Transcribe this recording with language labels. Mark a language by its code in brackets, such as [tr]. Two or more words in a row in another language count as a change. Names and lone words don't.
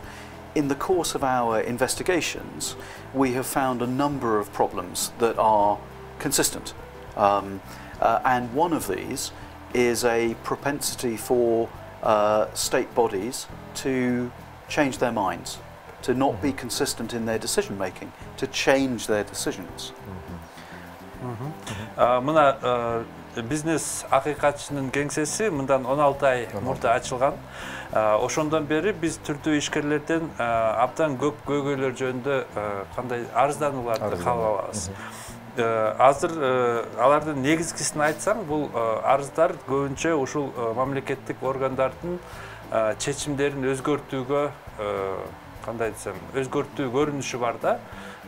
[en] In the course of our investigations, we have found a number of problems that are consistent. And one of these is a propensity for state bodies to change their minds, to not be consistent in their decision making, to change their decisions. [ky] Мына бизнес акыйкатчынын кеңсеси мындан 16 ай мурда ачылган. Ошондон бери биз түрдүү ишкерлерден абдан көп көйгөйлөр жөнүндө кандай арызданууларды кабыл алабыз. Азыр алардын негизгисин айтсам, бул арыздар көбүнчө ушул мамлекеттик органдардын чечимдерин өзгөртүүгө, кандай десем, өзгөртүү көрүнүшү бар да.